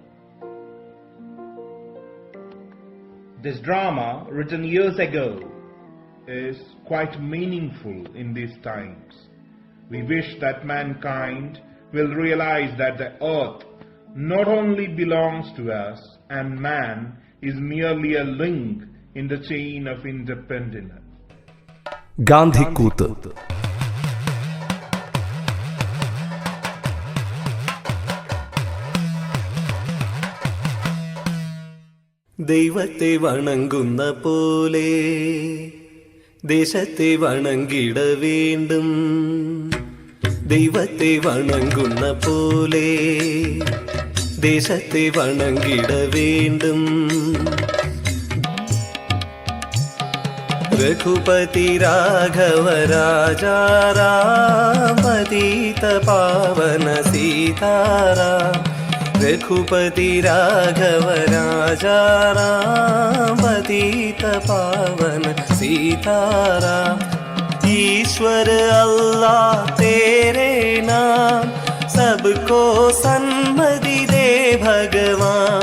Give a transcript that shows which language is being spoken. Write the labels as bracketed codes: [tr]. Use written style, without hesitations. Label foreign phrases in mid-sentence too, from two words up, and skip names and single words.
[en] This drama, written years ago, is quite meaningful in these times. We wish that mankind will realize that the earth not only belongs to us and man is merely a link in the chain of interdependence. [ml] ഗാന്ധി കൂത്ത്. ദൈവത്തെ വണങ്ങുന്ന പോലെ ദേശത്തെ വണങ്ങിട വേണ്ടും. ദൈവത്തെ വണങ്ങുന്ന പോലെ ദേശത്തെ വണങ്ങിട വേണ്ടും. [hi] रघुपति राघव राजा राम पतित पावन सीताराम. रघुपति राघव राजा राम पतित पावन सीताराम. ईश्वर अल्लाह तेरे नाम सबको सन्मति दे भगवान.